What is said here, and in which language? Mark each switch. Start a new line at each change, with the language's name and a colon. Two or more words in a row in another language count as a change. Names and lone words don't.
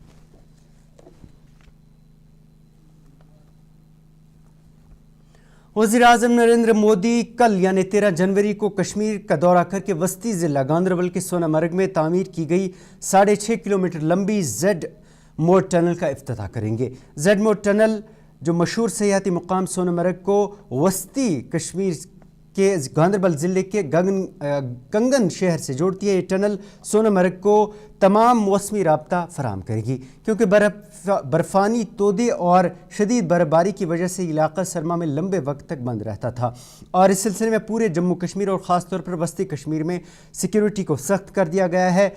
Urdu: وزیرِ اعظم نریندر مودی کل یعنی 13 جنوری کو کشمیر کا دورہ کر کے وسطی ضلع گاندربل کے سونامرگ میں تعمیر کی گئی 6.5 کلومیٹر لمبی زیڈ موڑ ٹنل کا افتتاح کریں گے. زیڈ موڑ ٹنل جو مشہور سیاحتی مقام سونامرگ کو وسطی کشمیر کہ گاندربل ضلع کے کنگن شہر سے جوڑتی ہے۔ یہ ٹنل سونامرگ کو تمام موسمی رابطہ فراہم کرے گی، کیونکہ برفانی تودے اور شدید برف باری کی وجہ سے علاقہ سرما میں لمبے وقت تک بند رہتا تھا، اور اس سلسلے میں پورے جموں کشمیر اور خاص طور پر وسطی کشمیر میں سیکیورٹی کو سخت کر دیا گیا ہے۔